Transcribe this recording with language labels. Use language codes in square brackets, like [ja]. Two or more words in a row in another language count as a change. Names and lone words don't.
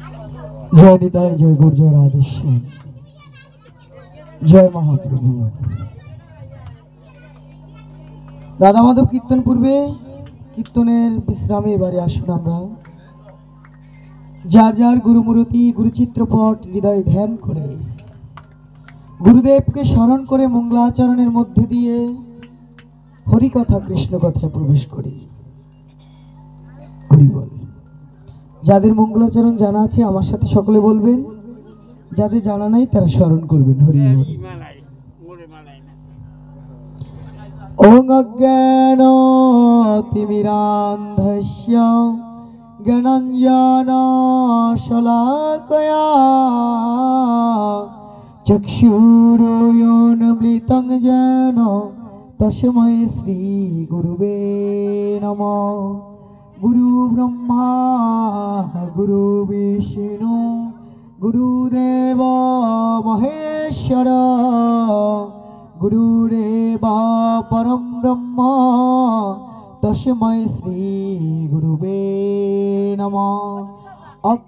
[bn] जय निताय जय गुरु जय राधेश्याम जय महाप्रभु। রাধা মাধব কীর্তন পূর্বে কীর্তনের বিশ্রামে এবারে আসুন আমরা যার যার গুরুমূর্তি গুরুচিত্রপট হৃদয় ধ্যান করে গুরুদেব কে স্মরণ করে মঙ্গলাচরণের মধ্য দিয়ে হরিকথা কৃষ্ণ কথা প্রবেশ করি। हरि बोल। যাদের মঙ্গলাচরণ জানা আছে আমার সাথে সকলে বলবেন, যাদের জানা নাই তারা স্মরণ করবেন। [sa] হরি বল। ওং অজ্ঞান তিমিরান্ধস্য জ্ঞানাঞ্জন শলাকয়া চক্ষুরোন্মিলিतं येन তস্मै শ্রী গুরুবে নমঃ। गुरु ब्रह्मा गुरु विष्णु गुरुदेव महेश्वर गुरुरेव परम ब्रह्म तस्मै श्री गुरुवे नमः।